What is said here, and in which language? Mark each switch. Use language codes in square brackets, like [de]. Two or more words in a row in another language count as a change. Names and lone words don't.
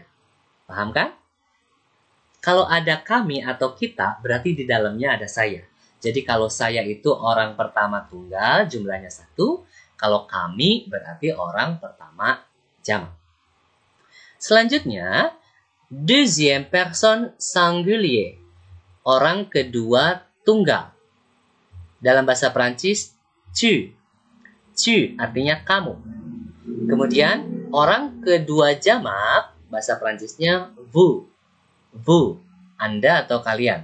[id] Paham kan? Kalau ada kami atau kita, berarti di dalamnya ada saya. Jadi kalau saya itu orang pertama tunggal, jumlahnya 1. Kalau kami berarti orang pertama jamak. Selanjutnya, [fr] deuxième personne singulier. [id] Orang kedua tunggal. Dalam bahasa Perancis, tu. Tu artinya kamu. Kemudian orang kedua jamak, bahasa Perancisnya vous. Vous, Anda atau kalian.